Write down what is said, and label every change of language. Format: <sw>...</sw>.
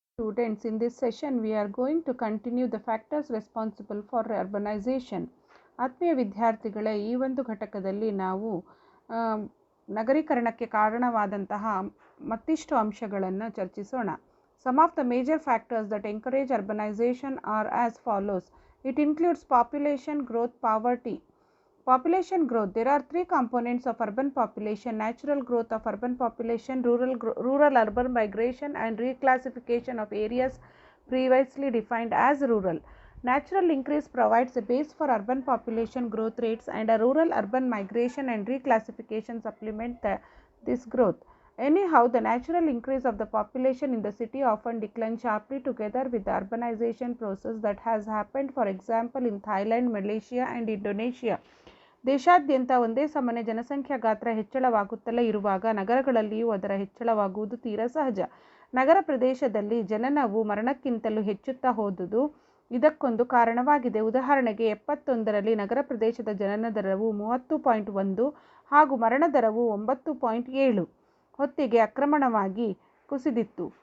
<en>Students, in this session we are going to continue the factors responsible for urbanization.</en> <kn>ಆತ್ಮೀಯ ವಿದ್ಯಾರ್ಥಿಗಳೇ, ಈ ಒಂದು ಘಟಕದಲ್ಲಿ ನಾವು ನಗರೀಕರಣಕ್ಕೆ ಕಾರಣವಾದಂತಹ ಮತ್ತಿಷ್ಟು ಅಂಶಗಳನ್ನು ಚರ್ಚಿಸೋಣ.</kn> <en>Some of the major factors that encourage urbanization are as follows. It includes population growth, poverty. Population growth. There are three components of urban population: natural growth of urban population, rural-urban migration, and reclassification of areas previously defined as rural. Natural increase provides a base for urban population growth rates, and a rural-urban migration and reclassification supplement this growth. Anyhow, the natural increase of the population in the city often declines sharply together with the urbanization process that has happened, for example, in Thailand, Malaysia, and Indonesia.</en> <kn>ದೇಶಾದ್ಯಂತ ಒಂದೇ ಸಮನೆ ಜನಸಂಖ್ಯಾ ಗಾತ್ರ ಹೆಚ್ಚಳವಾಗುತ್ತಲೇ ಇರುವಾಗ ನಗರಗಳಲ್ಲಿಯೂ ಅದರ ಹೆಚ್ಚಳವಾಗುವುದು ತೀರಾ ಸಹಜ. ನಗರ ಪ್ರದೇಶದಲ್ಲಿ ಜನನವು ಮರಣಕ್ಕಿಂತಲೂ ಹೆಚ್ಚುತ್ತಾ ಹೋದುದು ಇದಕ್ಕೊಂದು ಕಾರಣವಾಗಿದೆ. ಉದಾಹರಣೆಗೆ 71ರಲ್ಲಿ ನಗರ ಪ್ರದೇಶದ ಜನನ ದರವು 30.1 ಹಾಗೂ ಮರಣ ದರವು 9.7 ಹೊತ್ತಿಗೆ ಆಕ್ರಮಣವಾಗಿ ಕುಸಿದಿತ್ತು.</kn>